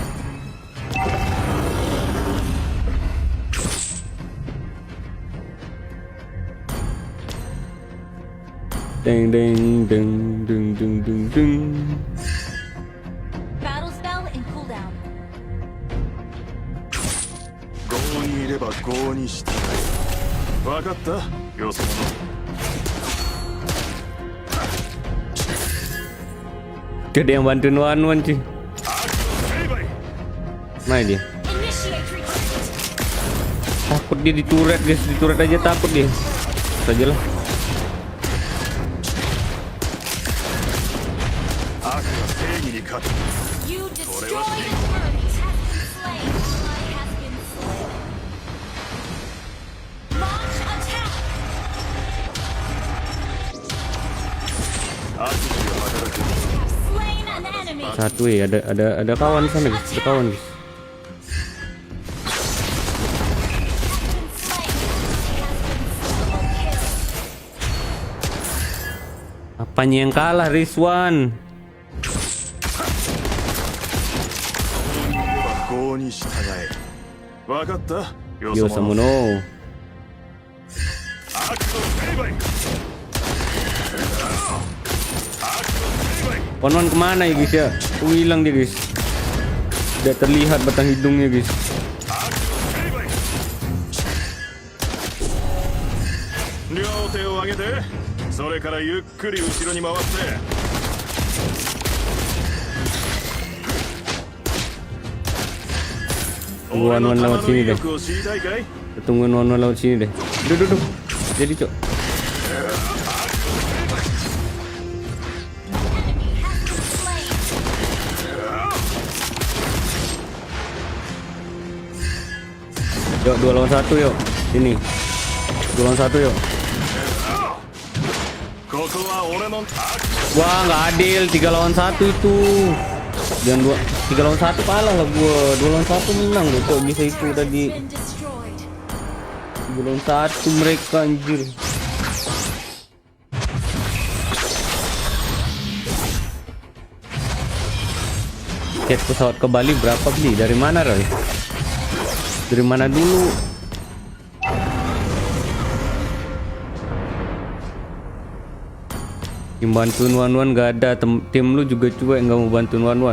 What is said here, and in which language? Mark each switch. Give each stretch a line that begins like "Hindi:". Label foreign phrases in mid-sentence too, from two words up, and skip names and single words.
English: Ding ding ding ding ding ding ding. Battle spell in cooldown.
Japanese: 郷にいれば郷に従え。分かった？よそ者。
Indonesian: Gak ada yang bantuin Wan cuy.
Japanese: 成敗。
Indonesian: Mana dia?
English: Initiate retreat.
Indonesian: Takut dia di turret guys, di turret aja takut dia. Sajalah.
Japanese: 悪が正義に勝つ。
English: You destroyed an enemy. Has been slain. Launch attack.
Japanese: 悪事が働く。
English: Slain an enemy.
Indonesian: Satu ya, ada kawan sana guys, ada kawan guys.
English: Been slain. Double kill.
Indonesian: Apanya yang kalah Rizwan?
Japanese: 郷に従え。分かった？よ Yo そ者。 Samuno. 悪の成敗。
Indonesian: Wan kemana ya guys ya? Oh, hilang dia guys. Tidak terlihat batang hidungnya guys.
Japanese: 両手を上げて、それからゆっくり後ろに回って。
Indonesian: Wan lewat sini deh.
Japanese: を知りたいかい？
Indonesian: Tungguin Wan lewat sini deh. Duh. Jadi cok. Yuk 2 lawan 1 yuk. Sini. 2 lawan 1 yuk.
Japanese: ここは俺の。
Indonesian: Wah nggak adil 3 lawan 1 itu. Jangan 3 lawan 1 kalah lah gua. 2 lawan 1 menang loh kok bisa itu tadi.
English: Been destroyed.
Indonesian: 3 lawan 1 mereka anjir. Tiket pesawat ke Bali berapa beli? Dari mana Roy? Dari mana dulu? Tim bantuin Wan gak ada, tim lu juga cuek nggak mau bantuin Wan.